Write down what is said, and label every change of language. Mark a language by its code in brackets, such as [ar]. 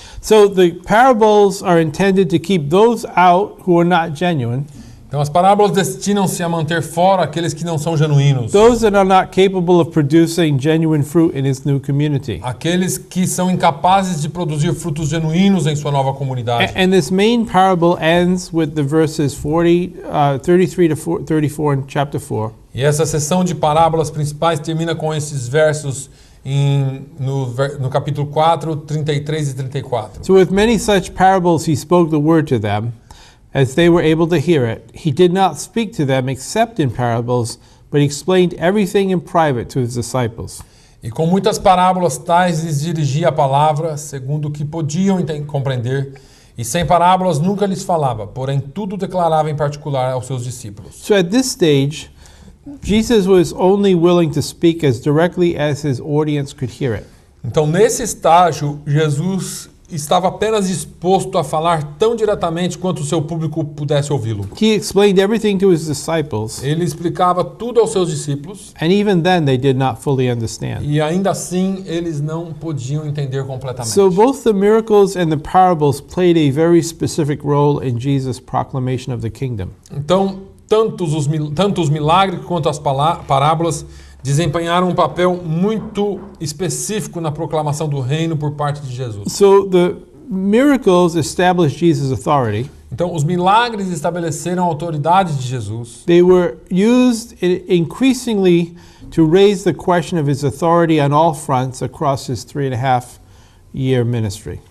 [en] So the parables are intended to keep those out who are not genuine, [pt] Então as parábolas destinam-se a manter fora aqueles que não são genuínos, [en] those that are not capable of producing genuine fruit in his new community. [pt] aqueles que são incapazes de produzir frutos genuínos em sua nova comunidade. [en] And this main parable ends with the verses 33 to 34 in chapter 4. [pt] E essa seção de parábolas principais termina com esses versos no capítulo 4, 33 e 34. [en] So with many such parables he spoke the word to them, as they were able to hear it. He did not speak to them except in parables, but he explained everything in private to his disciples. [pt] E com muitas parábolas tais lhes dirigia a palavra, segundo o que podiam compreender, e sem parábolas nunca lhes falava, porém tudo declarava em particular aos seus discípulos. [en] So at this stage, Jesus was only willing to speak as directly as his audience could hear it. [pt] Então, nesse estágio, Jesus estava apenas disposto a falar tão diretamente quanto o seu público pudesse ouvi-lo. [en] He explained everything to his disciples, [pt] Ele explicava tudo aos seus discípulos, [en] and even then they did not fully understand. [pt] e ainda assim eles não podiam entender completamente. [en] So both the miracles and the parables played a very specific role in Jesus' proclamation of the kingdom. [pt] Então, tanto os milagres quanto as parábolas desempenharam um papel muito específico na proclamação do reino por parte de Jesus. [en] So the miracles established Jesus' authority. [pt] Então, os milagres estabeleceram a autoridade de Jesus. [en] They were used increasingly to raise the question of his authority on all fronts across his 3.5-year ministry.